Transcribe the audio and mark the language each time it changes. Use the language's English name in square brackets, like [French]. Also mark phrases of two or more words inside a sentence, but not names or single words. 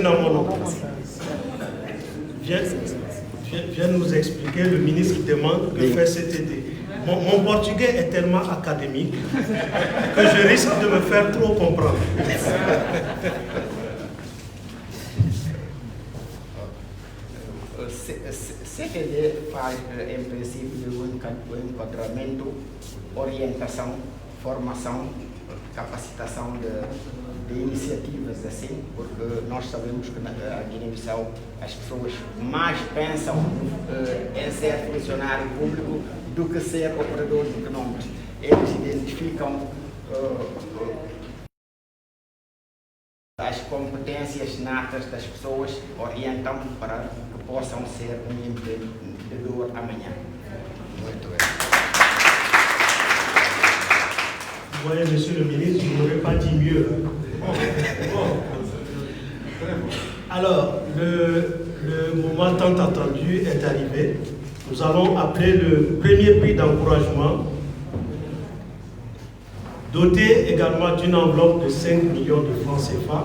[French] Namono, viens nous expliquer, le ministre qui demande que fait CTD. Mon portugais est tellement académique que je risque de me faire trop comprendre. [Portuguese] CTD faz, em princípio, o enquadramento, orientação, formação, capacitação de iniciativas assim, porque nós sabemos que na Guiné-Bissau as pessoas mais pensam em ser funcionário público do que ser operadores econômicos. Eles identificam as competências natas das pessoas, orientam para que possam ser um empreendedor amanhã. Muito bem. [French] Vous voyez, monsieur le ministre, je n'aurais pas dit mieux. Alors, le moment tant attendu est arrivé. Nous allons appeler le premier prix d'encouragement, doté également d'une enveloppe de 5 millions de francs CFA.